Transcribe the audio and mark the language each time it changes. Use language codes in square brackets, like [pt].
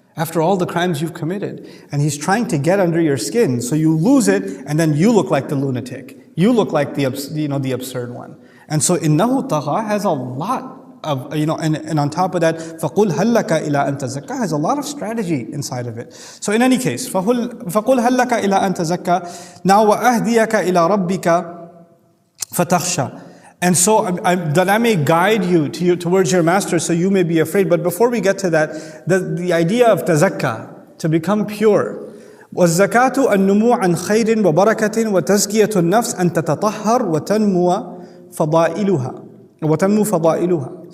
[en] After all the crimes you've committed. And he's trying to get under your skin. So you lose it, and then you look like the lunatic. You look like the absurd one. And so innahu tagha has a lot of, and on top of that, [ar] فَقُلْ هَلْ لَكَ إِلَىٰ أَن تَزَكَّى [en] has a lot of strategy inside of it. So in any case, [ar] فَقُلْ هَلْ لَكَ إِلَىٰ أَن تَزَكَّى. Now وَأَهْدِيَكَ إِلَىٰ رَبِّكَ فَتَخْشَى. [en] And so that I may guide you towards your master so you may be afraid. But before we get to that, the idea of tazakka, to become pure. [ar] وَالزَّكَاةُ النُّمُوعَ عَنْ خَيْرٍ وَبَرَكَةٍ وَتَزْكِيَةُ النَّفْسِ أَن تَتَطَهَّرْ وَتَنْمُوَ فَضَائِلُهَا.